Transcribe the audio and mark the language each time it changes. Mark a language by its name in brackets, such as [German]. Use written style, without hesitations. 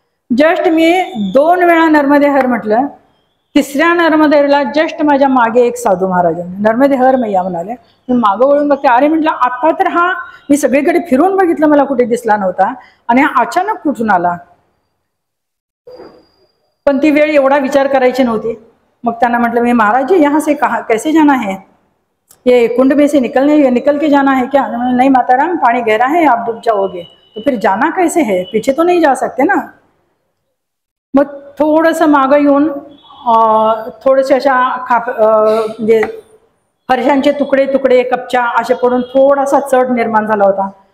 [Marathi] Just मी 2 वेळा नर्मदे हर म्हटलं. तिसऱ्या नर्मदेला जस्ट माझ्या मागे एक साधू महाराज नर्मदे हर मैया म्हणाले. मी मागं वळून बघते, अरे म्हटलं आता तर हा मी सगळीकडे फिरून बघितलं मला कुठे दिसला नव्हता आणि हा अचानक कुठून आला. पण ती वेळ एवढा विचार करायची नव्हती. मग त्यांना म्हटलं मी [Hindi] महाराज जी यहाँ से कहाँ कैसे जाना है, ये कुंड में से निकल के जाना है क्या? नहीं माताराम, पानी गहरा है, आप डूब जाओगे. तो फिर जाना कैसे है, पीछे तो नहीं जा सकते ना. [Marathi] मग थोडंसं मागं येऊन थोडेसे अशा म्हणजे फरशांचे तुकडे तुकडे कपच्या असे पडून थोडासा चढ निर्माण झाला होता.